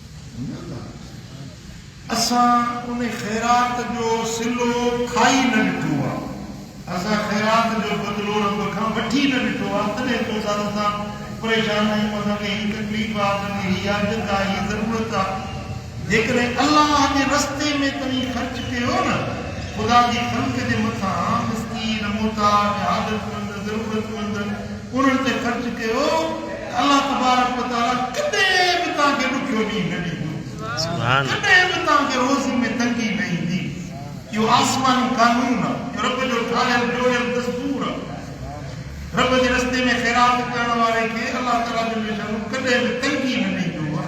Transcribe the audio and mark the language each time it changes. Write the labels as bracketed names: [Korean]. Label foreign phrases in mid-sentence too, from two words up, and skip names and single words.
[Sindhi] असां उन ख़ैरात जो सिलो खाई न ॾिठो आहे, असां ख़ैरात जो बदिलो रब खां वठी न ॾिठो आहे, तॾहिं तो असां परेशान आहियूं, असांखे हीअ तकलीफ़ आहे, असांखे हीअ आदत आहे, हीअ ज़रूरत आहे। जेकॾहिं अल्लाह जे रस्ते में तव्हीं ख़र्च कयो न, ख़ुदा जी ख़ल्क़ जे मथां मिस्कीन, मुहताज, हाजतमंद, ज़रूरतमंद उन्हनि ते ख़र्च कयो, [Arabic] الله تبارك وتعالى [Sindhi] कॾहिं बि तव्हांखे ॾुखियो ॾींहुं न ॾींदो, कॾहिं बि तव्हांखे रोज़ी में तंगी न ईंदी। इहो आसमानी कानून आहे, इहो रब जो ठाहियल जोड़ियल दस्तूर आहे। रब जे रस्ते में ख़ैरात करण वारे खे अल्लाह ताला जो शान कॾहिं बि तंगी न ॾींदो आहे।